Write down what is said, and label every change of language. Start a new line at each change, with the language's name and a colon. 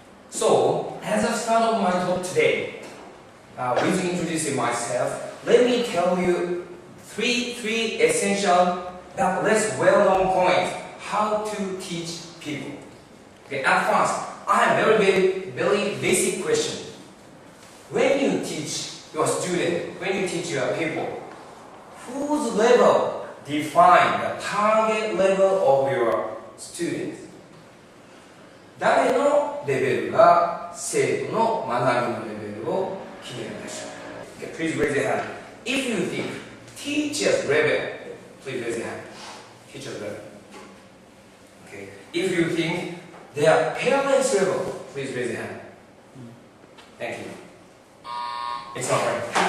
English: So, as a start of my talk today, with introducing myself, let me tell you three essential but less well-known points how to teach people. Okay, at first, I have very basic question. When you teach your student, when you teach your people, whose level define the target level of your students.
Japanese: 誰のレベルが生徒の学びのレベルを決めるでしょう。
English: Okay, please raise your hand. If you think teacher's level, please raise your hand. Teacher's level. Okay. If you think their parents' level, please raise your hand. Thank you. It's not right.